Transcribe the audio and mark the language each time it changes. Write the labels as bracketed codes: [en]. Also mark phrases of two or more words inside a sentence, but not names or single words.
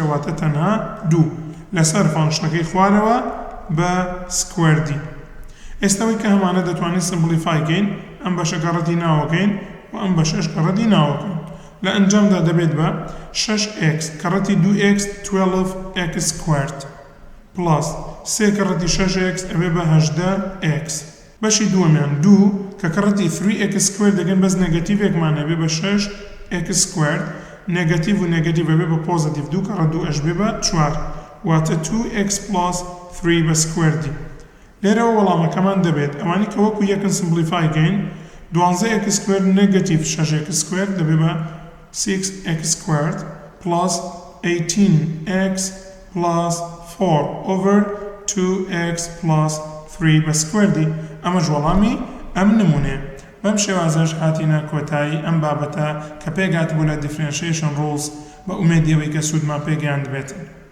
[ckb] واتە تەنها 2 لەسەر فانکشنەکەی خوارەوە بە سکوێردی ئێستاوەی کە هەمانە دەتوانین سمپلیفای کەین ئەم بەشە کەڕەتی ناوەکەین و ئەم بەشەش کەڕەتی ناوەکەین لە ئەنجامدا دەبێت بە 6x کەڕەتی 2x [en] 12x squared plus 3 [ckb] کەڕەتی 6x ئەبێ بە 18x بەشی دووەمیان 2 کە کەڕەتی 3x squared دەگەن بەس نێگەتیڤێکمان ئەبێ بە [en] 6x squared [ckb] نێگەتیڤ و نێگەتیڤ ئەبێ بە پۆزیتیڤ 2 کەڕەت 2h بێ بە 4 واتە [en] 2x plus 3 [ckb] بە سکوێردی لێرەوە وەڵامەکەمان دەبێت ئەوانی کە وەکو یەکن سمپلیفای کەین [en] 12x squared [ckb] نێگەتیڤ [en] 6x squared [ckb] دەبێ بە [en] 6x squared plus 18x plus 4 over 2x plus 3 [ckb] بە سکوێردی ئەمەش وەڵامی ئەم نمونەیە بەم شێوازەش هاتینە کۆتایی ئەم بابەتە کە پێگات بوو لە [en] differentiation rules [ckb] بە ئومێدی ئەوەی کە سوودمان پێگەیاند بێت